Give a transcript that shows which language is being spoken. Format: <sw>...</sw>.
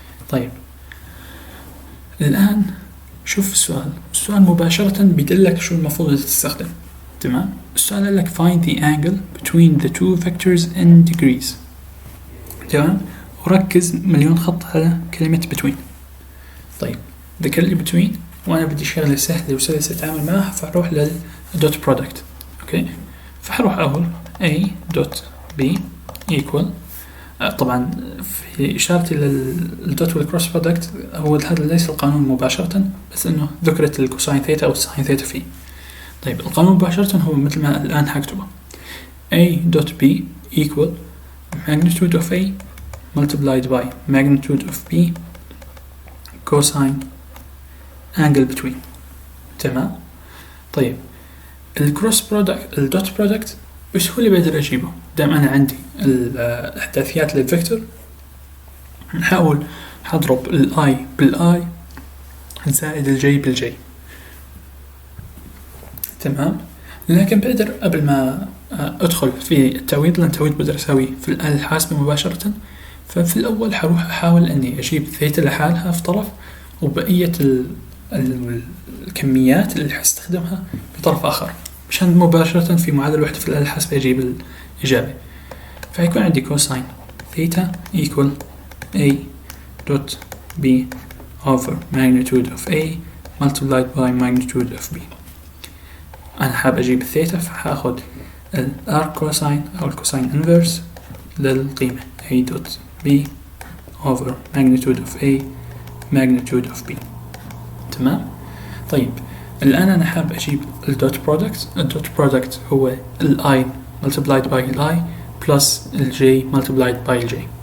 <ar>طيب الآن شوف السؤال مباشرة بيدلك شو المفروض تستخدم، تمام. السؤال قال لك</ar> <en>find the angle between the two vectors in degrees،</en> <ar>تمام، وركز مليون خط على كلمة between. طيب ذكر لي between وأنا بدي شغلة سهلة وسلسة أتعامل معها، فأروح للدوت برودكت. أوكي، فحروح أقول A dot B equal، طبعا في إشارتي للدوت والكروس برودكت هو هذا ليس القانون مباشرة، بس إنه ذكرت الكوساين ثيتا أو الساين ثيتا فيه. طيب القانون مباشرة هو مثل ما الآن هكتبه</ar> <en>A dot B equal magnitude of A multiplied by magnitude of B cosine angle between، تمام.</en> <ar>طيب الكروس برودكت الدوت برودكت بسهولة بقدر أجيبه دام أنا عندي الإحداثيات للفيكتور. نحاول هضرب الآي بالآي زائد الجي بالجي، تمام. لكن بقدر قبل ما أدخل في التعويض، لأن التعويض بقدر أسويه في الآلة الحاسبة مباشرة، ففي الأول حروح أحاول أني أجيب ثيتا لحالها في طرف، وبقية الكميات اللي حستخدمها بطرف آخر، مشان مباشرة في معادلة واحدة في الآلة الحاسبة أجيب الإجابة. فهيكون عندي كوساين ثيتا</ar> <en>equal A dot B over magnitude of A multiplied by magnitude of B.</en> <ar>أنا حاب أجيب الثيتا، فحاخد الار كوساين أو الكوساين انفرس للقيمة A dot B over magnitude of A magnitude of B، تمام. طيب الآن أنا حاب أجيب الدوت برودكت هو الI multiplied by الI plus الJ multiplied by الJ.</ar>